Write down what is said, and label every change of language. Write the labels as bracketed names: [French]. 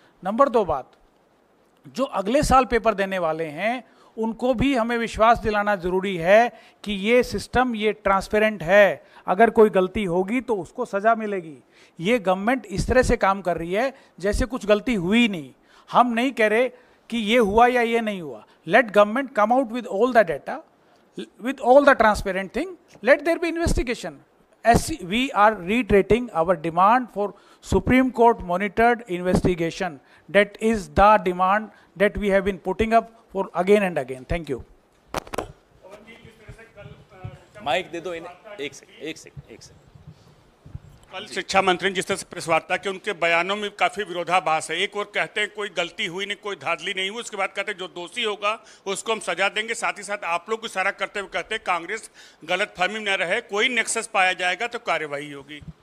[Hindi] Number 2 बात, जो अगले साल पेपर देने वाले हैं उनको भी हमें विश्वास दिलाना ज़रूरी है कि ये सिस्टम, ये ट्रांसपेरेंट है, अगर कोई गलती होगी तो उसको सज़ा मिलेगी। ये गवर्नमेंट इस तरह से काम कर रही है जैसे कुछ गलती हुई नहीं। हम नहीं कह रहे कि ये हुआ या ये नहीं हुआ। [English] Let government come out with all the data, with all the transparent thing, let there be investigation. As we are reiterating our demand for Supreme Court monitored investigation. That is the demand that we have been putting up for again and again. Thank you. [Hindi] Mic दे दो इन्हें, एक second. कल शिक्षा मंत्री ने जिस तरह से प्रेस वार्ता की, उनके बयानों में काफी विरोधाभास है। एक और कहते हैं कोई गलती हुई नहीं, कोई धांधली नहीं हुई, उसके बाद कहते हैं जो दोषी होगा उसको हम सजा देंगे। साथ ही साथ आप लोग को इशारा करते हुए कहते हैं कांग्रेस गलतफहमी में न रहे, कोई नेक्सस पाया जाएगा तो कार्रवाई होगी।